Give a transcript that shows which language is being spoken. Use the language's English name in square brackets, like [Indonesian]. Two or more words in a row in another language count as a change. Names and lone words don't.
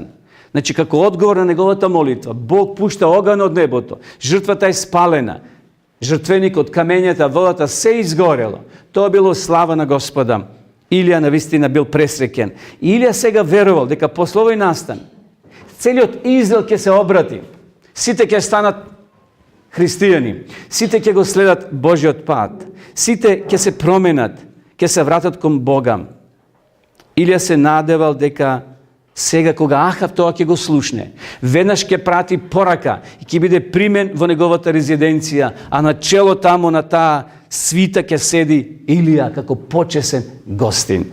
[Macedonian] Значи, како одговор на неговата молитва, Бог пушта оган од небото, жртвата е спалена, жртвеникот од камењата, водата, сѐ изгорело. То е било слава на Господа. Илија навистина бил пресреќен. Илија сега верувал, дека после овој настан, целиот Израел ќе се обрати, сите ќе станат hристияни, сите ќе го следат Божиот пат, сите ќе се променат, ќе се вратат кон Бога. Илија се надевал дека сега кога Ахав тоа ќе го слушне, веднаш ќе прати порака и ќе биде примен во неговата резиденција, а на чело тамо на таа свита ќе седи Илија како почесен гостин.